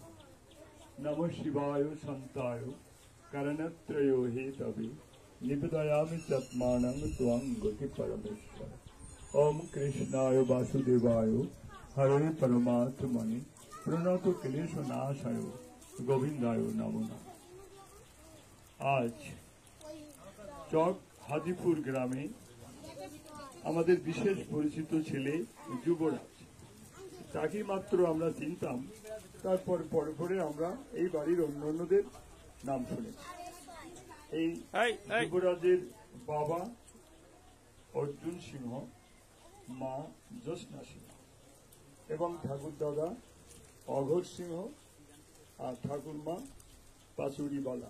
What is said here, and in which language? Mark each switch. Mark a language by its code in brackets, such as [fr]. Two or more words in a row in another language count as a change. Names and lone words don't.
[sa] नमः शिवाय शान्ताय करणत्रयो हेतवे निवेदयामि तत्मानं त्वं गति परमेश्वर। ओम कृष्णाय वासुदेवाय हरे परमात्मने प्रणत क्लेशनाशाय गोविंदाय नमो नमः। [bn] আজ চক হাজীপুর গ্রামে আমাদের বিশেষ পরিচিত ছেলে যুবরাজ, তাকে মাত্র আমরা চিনতাম। তারপর পরে পরে আমরা এই বাড়ির অন্যান্যদের নাম শুনেছি। এই যুবরাজের বাবা অর্জুন সিংহ, মা জ্যোৎস্না সিংহ এবং ঠাকুর দাদা অঘোর সিংহ আর ঠাকুরমা পাচুরিবালা।